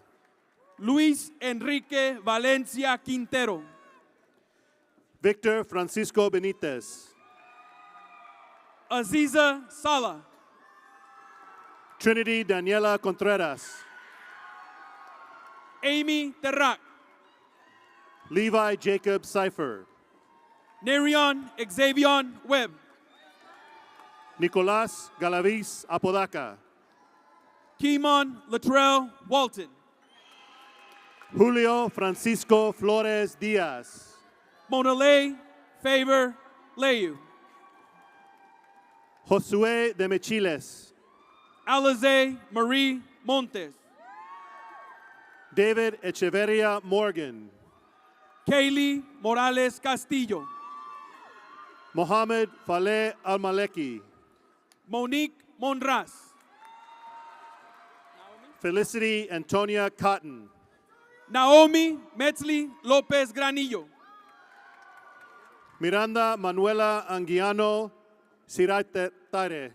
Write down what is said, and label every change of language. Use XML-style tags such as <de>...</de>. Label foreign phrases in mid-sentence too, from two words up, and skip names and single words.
<en>Luis Enrique Valencia Quintero. Victor Francisco Benitez. Aziza Sala. Trinity Daniela Contreras. Amy Terrac. Levi Jacob Cipher. Nerion Xavion Webb. Nicolás Galaviz Apodaca. Kimon Latrell Walton. Julio Francisco Flores Diaz. Monalay Favor Leyu. Josué de Mechiles. Alize Marie Montes. David Echeverria Morgan. Kaylee Morales Castillo. Mohamed Faleh Almaleki. Monique Monras. Felicity Antonia Cotton. Naomi Metzli Lopez Granillo. Miranda Manuela Anguiano Siraitare.</en>